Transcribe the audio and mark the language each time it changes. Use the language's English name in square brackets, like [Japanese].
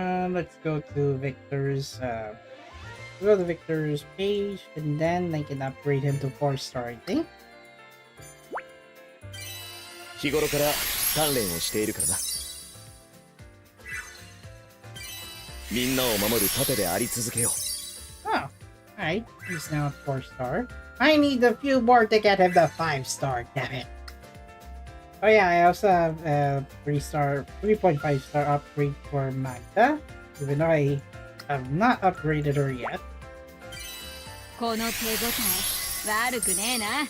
[English] Let's go to Viktor's, go to Viktor's page, and then I can upgrade him to 4-star, I think. [Japanese] 日頃から鍛錬をしているからな。みんなを守る盾であり続けよう。 [English] Oh, alright. He's now a 4-star. I need a few more to get him the 5-star, damn it. Oh yeah, I also have a 3.5-star upgrade for Magda, even though I have not upgraded her yet. [Japanese] この手応え悪くねえな。